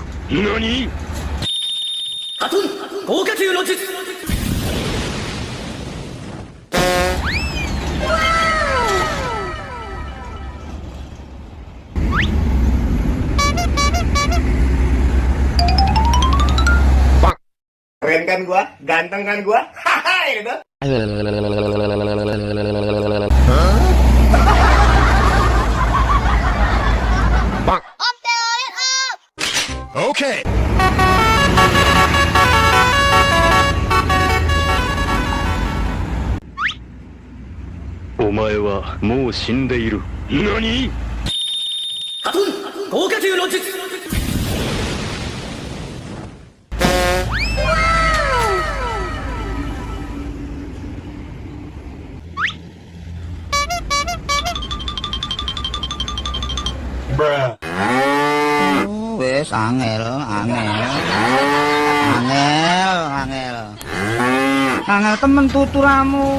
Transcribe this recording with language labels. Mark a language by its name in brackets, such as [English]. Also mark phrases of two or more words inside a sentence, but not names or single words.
[Japanese] 何？ハトン豪華球の術。 [Indonesian] Keren kan gua? Ganteng kan gua? Haha, gitu. Okay. [Japanese] お前はもう死んでいる。何？ハトン豪華球の術。 [Indonesian] Bruh. [Javanese] Wes angel. Angel temen tuturamu.